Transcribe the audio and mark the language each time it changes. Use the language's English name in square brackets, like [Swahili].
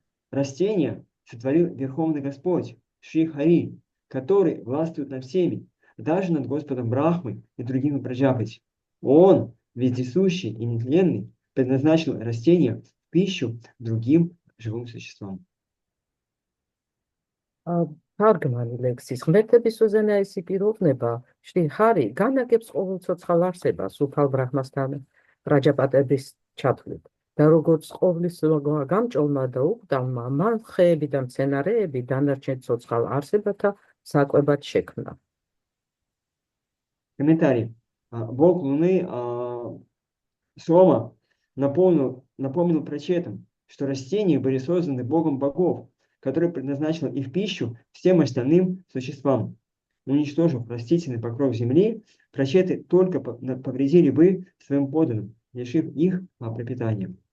[Russian] Растение сотворил Верховный Господь Шри Хари, который властвует над всеми, даже над Господом Брахмой и другими Праджапати. Он, вездесущий и нетленный, предназначил растения в пищу другим живым существам. [Georgian] თარგმანი ლექსის ღმერთების უზენაესი პიროვნება შრი ჰარი განაგებს ყოველ ცოცხალ არსებას უფალ ბრაჰმასთან პრაჯაპატების ჩათვლით და როგორც ყოვლის გამჭოლმა და უყდავმა მან ხეები და მცენარეები დანარჩენ ცოცხალ არსებათა საკვებად შექმნა. [Russian] Комментарий. Бог Луны Сома напомнил прачетам, что растения были созданы Богом богов, который предназначил их в пищу всем остальным существам. Уничтожив растительный покров земли, прачеты только повредили бы своим подданным, лишив их пропитания.